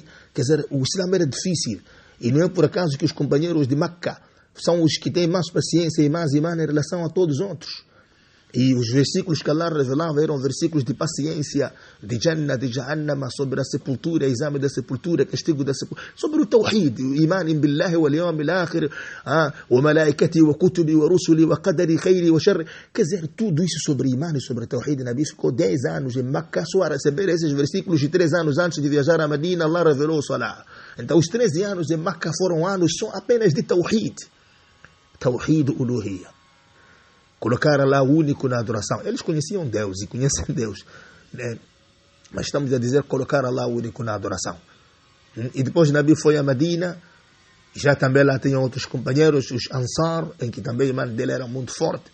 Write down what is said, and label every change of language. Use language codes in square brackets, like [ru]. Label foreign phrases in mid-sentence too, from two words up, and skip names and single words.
[pt] Quer dizer, o Islã era difícil. E não é por acaso que os companheiros de Meca são os que têm mais paciência e mais imã em relação a todos os outros. E os versículos que Allah revelava eram versículos de paciência, de Jannah, de Jahannama, sobre a sepultura, exame da sepultura, castigo da sepultura, sobre o Tawhid, o [ar] الإيمان بالله واليوم الآخر وملائكته وكتبه ورسله وقدره خيره وشره. [pt] Quer dizer, tudo isso sobre iman e sobre Tawhid. Nabi ficou 10 anos em Meca só a receber esses versículos, e 3 anos antes de viajar a Medina, Allah revelou o Salah. Então os 13 anos em Meca foram anos só apenas de Tawhid. [ar] توحيد الألوهية. [pt] Colocar Allah único na adoração. Eles conheciam Deus e conhecem Deus, né? Mas estamos a dizer colocar Allah único na adoração. E depois Nabi foi a Medina, já também lá tinham outros companheiros, os Ansar, em que também o irmão dele era muito forte.